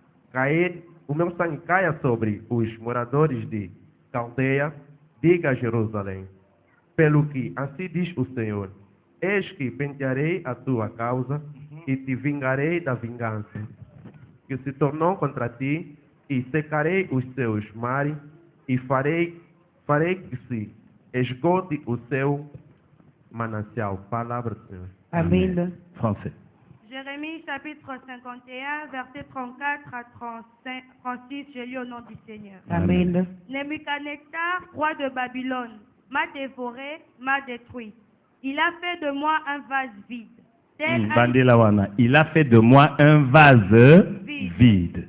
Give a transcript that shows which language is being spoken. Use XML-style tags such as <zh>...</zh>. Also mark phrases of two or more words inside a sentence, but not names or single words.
<pt>caia sobre os moradores de Caldeia, diga a Jerusalém: pelo que assim diz o Senhor, eis que pentearei a tua causa e te vingarei da vingança que se tornou contra ti, e secarei os seus mares e farei que se esgote o seu manancial. Palavra do Senhor. Amém.</pt> <fr>Français. Jérémie chapitre 51, verset 34 à 36, je lis au nom du Seigneur.</fr> <pt>Amém.</pt> <fr>Nebuchadnezzar, roi de Babylone, m'a dévoré, m'a détruit. Il a fait de moi un vase vide. Bandela wana, il a fait de moi un vase vide.</fr>